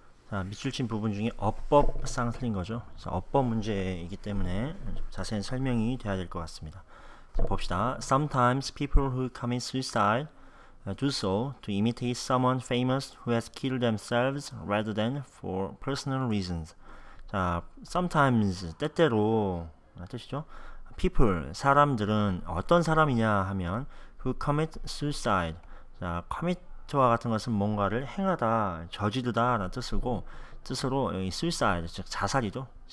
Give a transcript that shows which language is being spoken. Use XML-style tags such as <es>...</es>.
<ko>자, 밑줄 친 부분 중에 어법상 틀린 거죠. 그래서 어법 문제이기 때문에 자세한 설명이 돼야 될 것 같습니다. 자, 봅시다.</ko> <en>Sometimes people who commit suicide do so to imitate someone famous who has killed themselves rather than for personal reasons.</en> <ko>자, sometimes 때때로 뜻이죠. people 사람들은 어떤 사람이냐 하면</ko> <en>who commit suicide.</en> <ko>자, commit와 같은 것은 뭔가를 행하다, 저지르다 라는 뜻으로 여기 suicide, 즉 자살이죠.</ko>